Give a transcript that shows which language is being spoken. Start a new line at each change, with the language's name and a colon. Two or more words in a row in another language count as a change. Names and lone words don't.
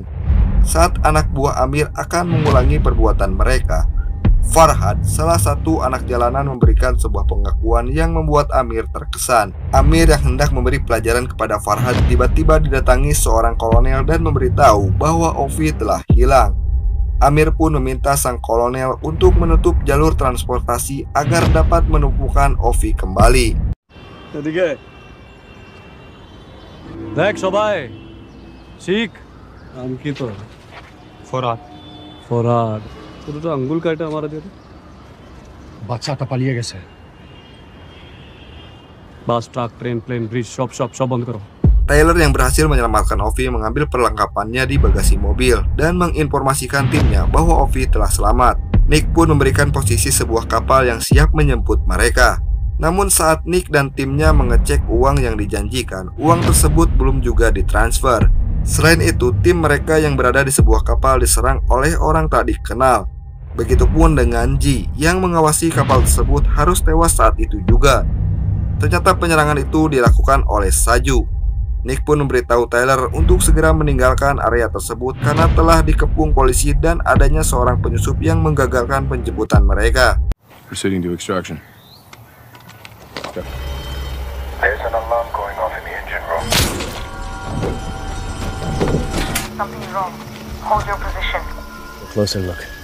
Indonesian: Saat anak buah Amir akan mengulangi perbuatan mereka, Farhad, salah satu anak jalanan, memberikan sebuah pengakuan yang membuat Amir terkesan. Amir yang hendak memberi pelajaran kepada Farhad tiba-tiba didatangi seorang kolonel dan memberitahu bahwa Ovi telah hilang. Amir pun meminta sang kolonel untuk menutup jalur transportasi agar dapat menumpukan Ovi kembali.
Bangla: দেখ সবাই শিখ নাম কি তোর ফরাদ ফরাদ দুটো আঙ্গুল কাটা আমার দিয়ে বাচ্চাটা পালিয়ে গেছে
English: bus truck train plane bridge
Bangla: সব বন্ধ করো
Indonesian: Tyler yang berhasil menyelamatkan Ovi mengambil perlengkapannya di bagasi mobil dan menginformasikan timnya bahwa Ovi telah selamat. Nick pun memberikan posisi sebuah kapal yang siap menjemput mereka. Namun saat Nick dan timnya mengecek uang yang dijanjikan, uang tersebut belum juga ditransfer. Selain itu, tim mereka yang berada di sebuah kapal diserang oleh orang tak dikenal. Begitupun dengan Ji yang mengawasi kapal tersebut harus tewas saat itu juga. Ternyata penyerangan itu dilakukan oleh Saju. Nick pun memberitahu Tyler untuk segera meninggalkan area tersebut karena telah dikepung polisi dan adanya seorang penyusup yang menggagalkan penjemputan mereka.
English: Proceeding to extraction. Go. There's an alarm going off in the engine room. Something's wrong. Hold your position. A closer look.